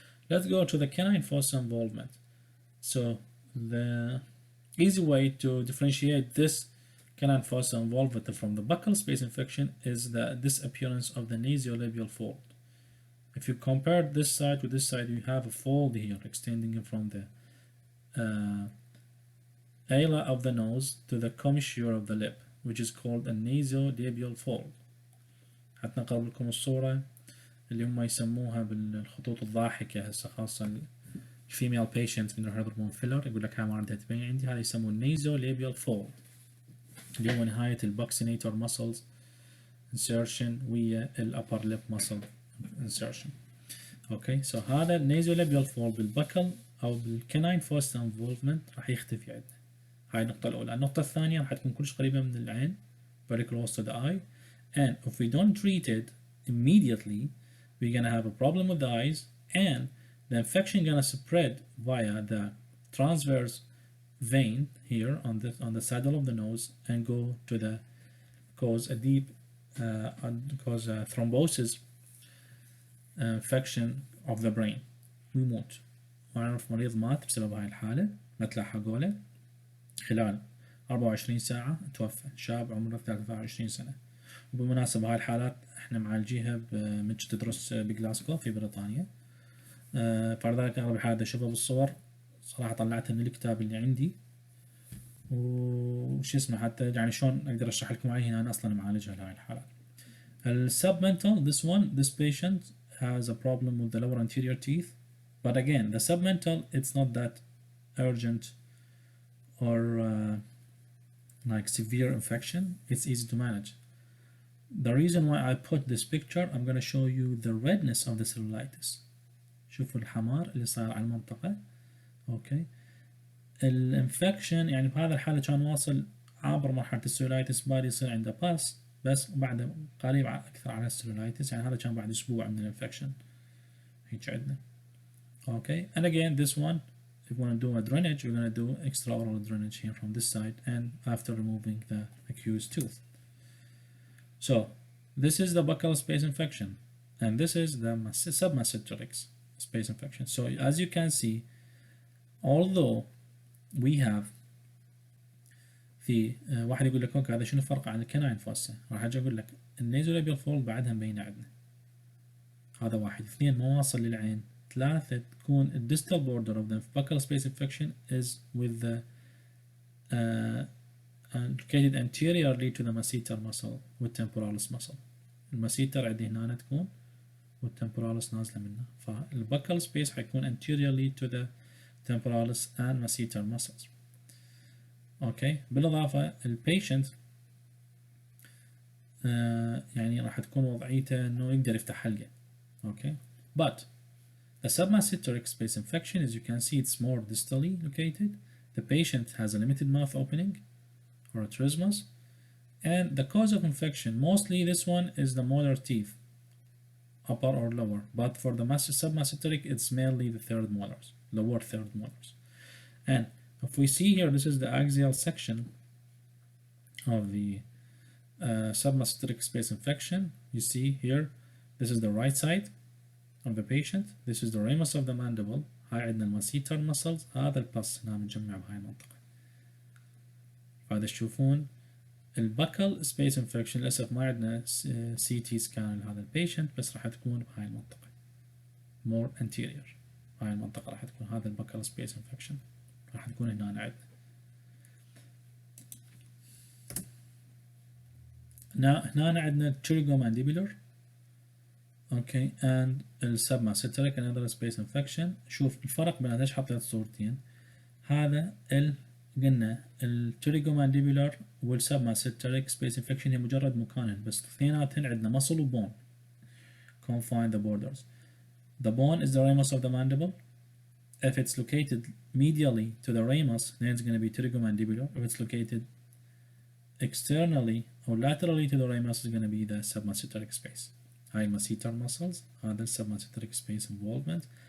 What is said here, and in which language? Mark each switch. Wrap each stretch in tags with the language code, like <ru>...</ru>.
<en>Let's go to the canine fossa involvement. So the easy way to differentiate this canine fossa involvement from the buccal space infection is the disappearance of the nasolabial fold. If you compare this side with this side, you have a fold here extending from the ala of the nose to the commissure of the lip, which is called a nasolabial fold.</en> <ar>حتى نقرب لكم الصورة اللي هم يسموها بالخطوط الضاحكة هسه، خاصة الفيميل patients من راح يضربون فيلر يقول لك هاي ما عندها تبين عندي، هذا يسموه nasolabial fold اللي هو نهاية البوكسينيتور muscles insertion ويا</ar> <en>upper lip muscle insertion.</en> <ar>اوكي سو هذا النيزولابيال فولد بالبكل او بالكناين فوسا انفولفمنت راح يختفي عندنا. هاي النقطة الأولى. النقطة الثانية راح تكون كلش قريبة من العين</ar> <en>very close to the eye, and if we don't treat it immediately we're gonna have a problem with the eyes, and the infection gonna spread via the transverse vein here on the saddle of the nose and go to the cause a deep cause a thrombosis infection of the brain</en> <ar>ويموت. وأعرف مريض مات بسبب هاي الحالة ما تلاحقوا له خلال 24 ساعة توفى، شاب عمره 23 سنة. وبالمناسبة هاي الحالات احنا معالجيها من تدرس بجلاسكو في بريطانيا. فلذلك أغلب الحالات أشوفها بالصور صراحة طلعتها من الكتاب اللي عندي وش اسمه حتى يعني شلون أقدر أشرح لكم عليه هنا. أنا أصلا معالجها لهاي الحالات.</ar> <en>submental, this patient has a problem with the lower anterior teeth, but again the submental it's not that urgent or like severe infection, it's easy to manage. The reason why I put this picture, I'm going to show you the redness of the cellulitis.</en> <ar>شوفوا الحمار اللي صار على المنطقة. اوكي الانفكشن يعني بهذا الحالة كان واصل عبر مرحلة السيلولايتس بعد يصير عنده باس بس بعد قريب اكثر على السيلولايتس، يعني هذا كان بعد اسبوع من الانفكشن هيك عندنا.</ar> <en>Okay, and again this one if we want to do a drainage we're going to do extraoral drainage here from this side and after removing the accused tooth. So this is the buccal space infection and this is the submasseteric space infection. So as you can see, although we have</en> <ar>في واحد يقول لك اوكي هذا شنو الفرق عن الكناين فوسا، راح اجي اقول لك النيزولابيال فولد بعدها مبينه عندنا. هذا واحد. اثنين مواصل للعين. ثلاثة تكون</ar> <en>the distal border of the buccal space infection is with the located anteriorly to the masseter muscle والtemporalis muscle.</en> <ar>المسيتر عندي هنا تكون والtemporalis نازلة منه، فالbuccal space حيكون</ar> <en>anteriorly to the temporalis and masseter muscles.</en> <ar>اوكي بالاضافة البيشنت يعني راح تكون وضعيته انه يقدر يفتح حلقة.</ar> <en>Okay but the submasseteric space infection, as you can see, it's more distally located. The patient has a limited mouth opening or a trismus, and the cause of infection mostly this one is the molar teeth, upper or lower, but for the submasseteric it's mainly the third molars, lower third molars. And if we see here, this is the axial section of the submasseteric space infection. You see here, this is the right side of the patient. This is the ramus of the mandible.</en> <ar>هاي عندنا الماسيتر muscles. هذا البلس هنا متجمع بهاي المنطقة. هذا تشوفون البكل space infection للأسف ما عندنا CT scan لهذا البيشنت بس راح تكون بهاي المنطقة.</ar> <en>more anterior.</en> <ar>بهاي المنطقة راح تكون هذا البكل space infection. راح تكون هنا عندنا. هنا عندنا pterygomandibular. اوكي and السبماسيتريك another space infection. شوف الفرق بين ليش حطيت صورتين. هذا قلنا التريجومانديبولار والسبماسيتريك سبيس انفكشن هي مجرد مكانين بس اثنيناتهن عندنا muscle وبون.</ar> <en>Confine the borders. The bone is the ramus of the mandible. If it's located medially to the ramus, then it's going to be pterygomandibular. If it's located externally or laterally to the ramus, it's going to be the submasseteric space.</en> <ar>هاي المسيتر muscles, هذا submasseteric space involvement.</ar>